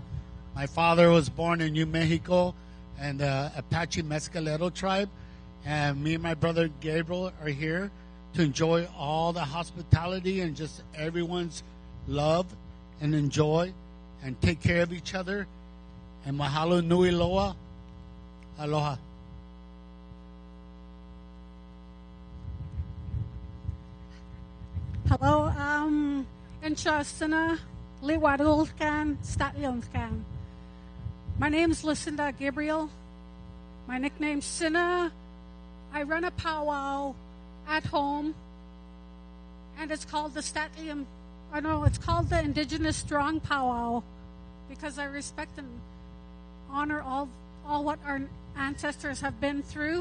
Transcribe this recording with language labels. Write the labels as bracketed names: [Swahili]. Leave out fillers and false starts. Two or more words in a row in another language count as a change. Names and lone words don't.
[English] My father was born in New Mexico and the Apache Mescalero tribe. And me and my brother Gabriel are here to enjoy all the hospitality and just everyone's love and enjoy and take care of each other. [Hawaiian] And mahalo nui loa. Aloha. Hello, Inshasana, Liwadulkan, Statlonskan. [English] My name's Lucinda Gabriel. My nickname's Sina. I run a powwow at home, and it's called the Statlium. It's called the Indigenous Strong Powwow, because I respect and honor all what our ancestors have been through.